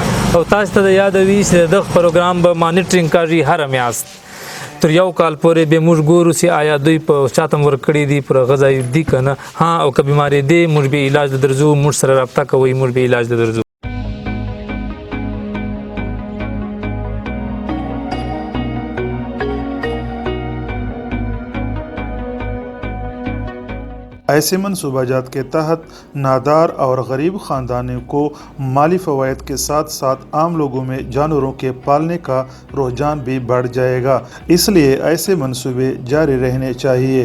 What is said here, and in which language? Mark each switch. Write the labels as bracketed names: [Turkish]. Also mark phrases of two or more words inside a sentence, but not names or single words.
[Pashto] او تاسو ته د یاد وي چې دغه پروګرام به مانیټرینګ کوي هر میاشت تر یو کال پورې به موږ ګورو چې آیا دوی په چاته ورکړي دي پر غذای دي کنه ها او که بیماری دي موږ به علاج درځو، موږ سره رابطه کوي، موږ به علاج درځو. [Urdu] ایسے منصوبہ جات کے تحت نادار اور غریب خاندانوں کو مالی فوائد کے ساتھ ساتھ عام لوگوں میں جانوروں کے پالنے کا رجحان بھی بڑھ جائے گا، اس لیے ایسے منصوبے جاری رہنے چاہیے۔